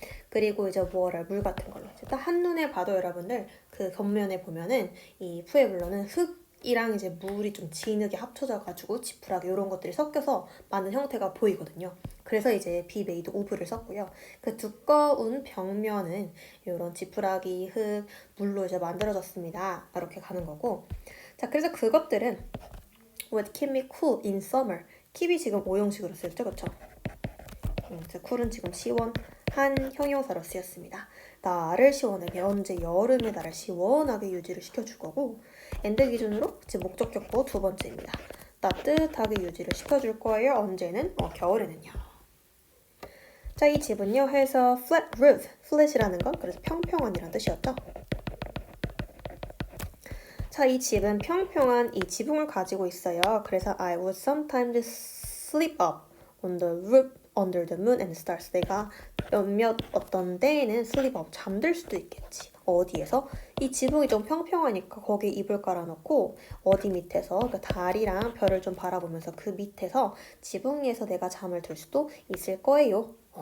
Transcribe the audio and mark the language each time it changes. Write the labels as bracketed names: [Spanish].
[Korean] 그리고 이제 water, 물 같은 걸로. 딱 한눈에 봐도 여러분들 그 겉면에 보면은 이 푸에블로는 흙이랑 이제 물이 좀 진하게 합쳐져가지고 지푸라기 이런 것들이 섞여서 만든 형태가 보이거든요. 그래서 이제 be made of를 썼고요. 그 두꺼운 벽면은 이런 지푸라기, 흙, 물로 이제 만들어졌습니다. 이렇게 가는 거고. 자, 그래서 그것들은 [English] would keep me cool in summer. [Korean] keep이 지금 5형식으로 쓰였죠, 그렇죠? cool은 지금 시원한 형용사로 쓰였습니다. 나를 시원하게, 언제? 여름에 나를 시원하게 유지를 시켜줄 거고, and 기준으로 지금 목적격보 두 번째입니다. 따뜻하게 유지를 시켜줄 거예요. 언제는? 겨울에는요. 자, 이 집은요 해서 flat roof, flat이라는 건 그래서 평평한이라는 뜻이었죠. 자, 이 집은 평평한 이 지붕을 가지고 있어요. [English] 그래서 I would sometimes sleep up on the roof under the moon and stars. [Korean] 내가 몇몇 어떤 때에는 [English] sleep up, [Korean] 잠들 수도 있겠지. 어디에서? 이 지붕이 좀 평평하니까 거기에 이불 깔아놓고 어디 밑에서 그 달이랑 별을 좀 바라보면서 그 밑에서 지붕 위에서 내가 잠을 들 수도 있을 거예요.